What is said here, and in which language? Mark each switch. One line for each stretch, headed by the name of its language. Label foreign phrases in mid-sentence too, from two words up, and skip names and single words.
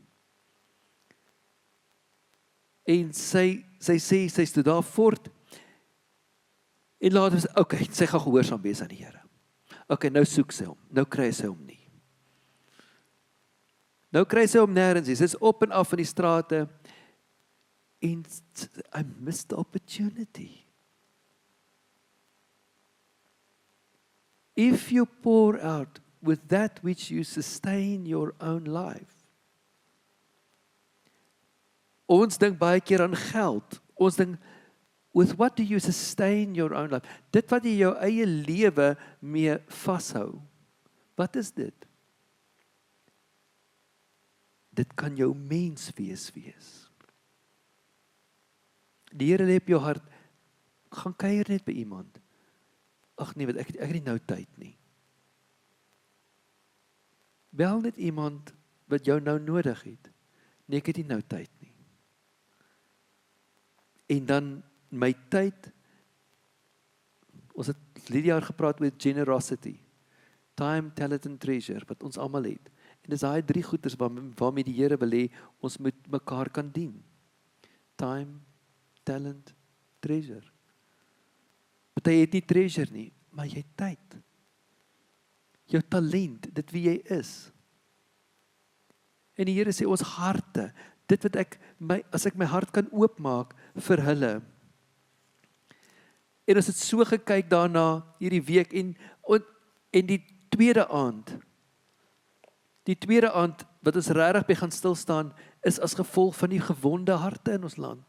Afrikaans: En sy sê, sy stoot daar voort, en later sê, okay, sy gaan gehoorsaam wees aan die Here. Okay, nou soek sy hom, nou kry sy hom nie. Nou kry sy hom nêrens nie, sy is op en af in die strate, en
English: I missed the opportunity. If you pour out with that which you sustain your own life.
Afrikaans: Ons dink baie keer aan geld. Ons dink,
English: with what do you sustain your own life?
Afrikaans: Dit wat jy jou eie lewe mee vashou. Wat is dit? Dit kan jou menswees wees. Die Here lê op jou hart, gaan kuier net by iemand. Ag nee, ek het nie nou tyd nie. Bel net iemand wat jou nou nodig het. Nee, ek het nie nou tyd nie. En dan my tyd, ons het Lydia gepraat oor
English: generosity, time, talent and treasure,
Afrikaans: wat ons almal het. En dis daai 3 goeders waarmee die Here wil hê, ons moet mekaar kan dien.
English: Time, talent, treasure.
Afrikaans: Want jy het nie treasure nie, maar jy het tyd. Jou talent, dit wie jy is. En die Here sê ons harte, dit wat as ek my hart kan oopmaak vir hulle. En ons het so gekyk daarna hierdie week en die tweede aand wat ons regtig by gaan stil staan, is as gevolg van die gewonde harte in ons land.